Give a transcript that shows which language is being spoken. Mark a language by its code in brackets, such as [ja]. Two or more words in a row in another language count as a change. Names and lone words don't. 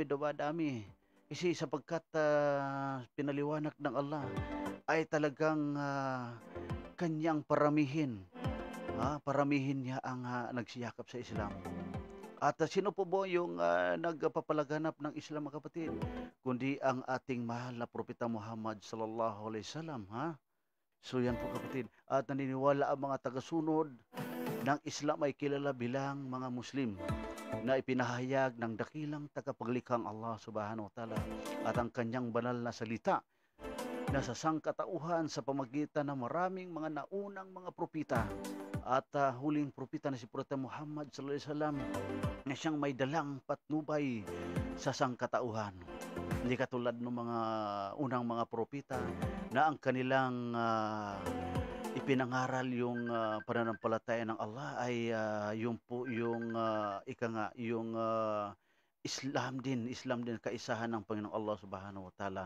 [tl] Kasi sapagkat pinaliwanag ng Allah, ay talagang kanyang paramihin. Paramihin niya ang nagsiyakap sa Islam. At sino po ba yung nagpapalaganap ng Islam mga kapatid? Kundi ang ating mahal na Propeta Muhammad [ar] صلى الله عليه وسلم. [tl] So yan po kapatid. At naniniwala ang mga tagasunod ng Islam ay kilala bilang mga Muslim. na ipinahayag ng dakilang tagapaglikhang Allah [ar] سبحانه وتعالى [tl] at ang kanyang banal na salita na sa sangkatauhan sa pamagitan ng maraming mga naunang mga propita at huling propita na si Propeta Muhammad [ar] صلى الله عليه وسلم [tl] na siyang may dalang patnubay sa sangkatauhan. Hindi katulad ng mga unang mga propita na ang kanilang ipinangaral yung pananampalataya ng Allah ay yung po yung yung Islam din kaisahan ng Panginoong Allah [ar] سبحانه وتعالى.